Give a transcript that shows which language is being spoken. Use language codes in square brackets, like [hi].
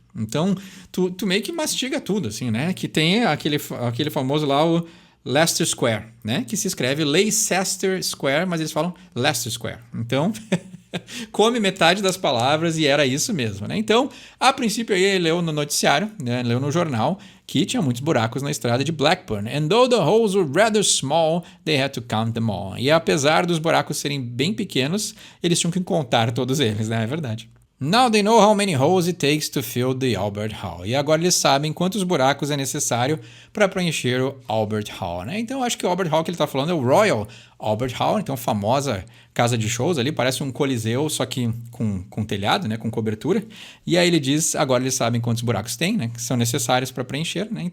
[pt] Então, tu meio que mastiga tudo, assim, né? Que tem aquele famoso lá, o Leicester Square, né? Que se escreve Leicester Square, mas eles falam Leicester Square. Então, come metade das palavras e era isso mesmo, né? Então, a princípio, aí ele leu no noticiário, né? Leu no jornal, que tinha muitos buracos na estrada de Blackburn. [en] And though the holes were rather small, they had to count them all. [pt] E apesar dos buracos serem bem pequenos, eles tinham que contar todos eles, né? É verdade. [en] Now they know how many holes it takes to fill the Albert Hall. [pt] E agora eles sabem quantos buracos é necessário para preencher o Albert Hall, né? Então, acho que o Albert Hall que ele está falando é o Royal Albert Hall, então famosa casa de shows ali, parece um coliseu, só que com telhado, né? Com cobertura. E aí ele diz, agora eles sabem quantos buracos tem, né? Que são necessários para preencher, né?